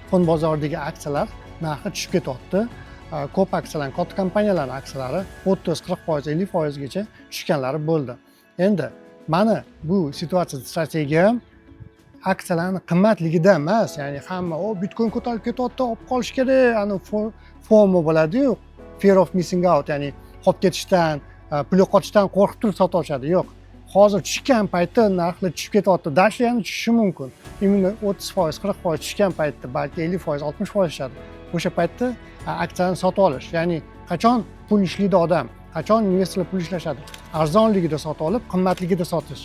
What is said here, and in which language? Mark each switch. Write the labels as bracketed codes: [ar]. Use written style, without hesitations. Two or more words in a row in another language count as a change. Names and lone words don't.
[uz] Fond bozoridagi aksiyalar narxi tushib ketyapti. Ko'p aksiyalar, katta kompaniyalarning aksiyalari 30-40%, 50% gacha tushganlari bo'ldi. Endi mana bu situatsiya strategiyam aksiyalarning qimmatligida emas, ya'ni hamma Bitcoin ko'tarib ketyapti, olib qolish kerak, ani FOMO bo'ladi-yu, [en] fear of missing out, [uz] ya'ni qolib ketishdan, pul yo'qotishdan qo'rqib turib sotib olishadi. Yo'q. Hozir tushgan paytda narxlar tushib ketyapti, dashi ham tushishi mumkin. Imini 30%, 40% tushgan paytda balki 50%, 60% tushadi. O'sha paytda aksiyani sotib olish, ya'ni qachon pul ishlaydi odam, qachon investorlar pul ishlashadi, arzonligida sotib olib, qimmatligida sotish.